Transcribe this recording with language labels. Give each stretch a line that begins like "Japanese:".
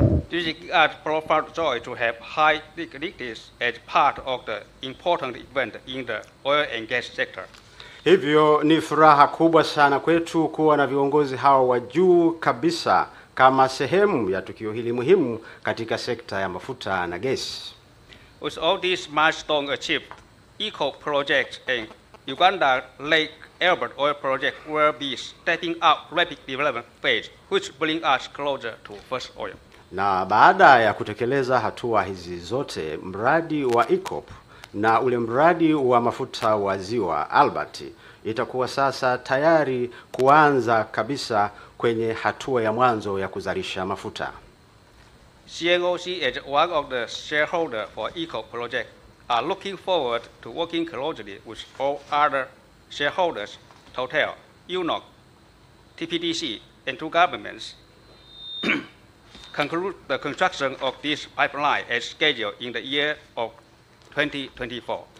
English: This is a profound joy to have high dignitaries as part of the important event in the oil and gas sector.
Swahili: Hivyo ni furaha kubwa sana kwetu kuwa na viongozi hao wa juu kabisa kama sehemu ya tukio hili muhimu katika sekta ya mafuta na gesi.
English: With all these milestones achieved, ECO project and Uganda Lake Albert oil project will be stepping up rapid development phase, which bring us closer to first oil.
Swahili: Na baada ya kutekeleza hatua hizi zote, mradi wa ECO na ule mradi wa mafuta wa ziwa Albert itakuwa sasa tayari kuanza kabisa kwenye hatua ya mwanzo ya kuzalisha mafuta.
English: CNOC as one of the shareholders for ECO project are looking forward to working closely with all other shareholders, Total, UNOC, TPDC, and two governments, conclude the construction of this pipeline as scheduled in the year of 2024.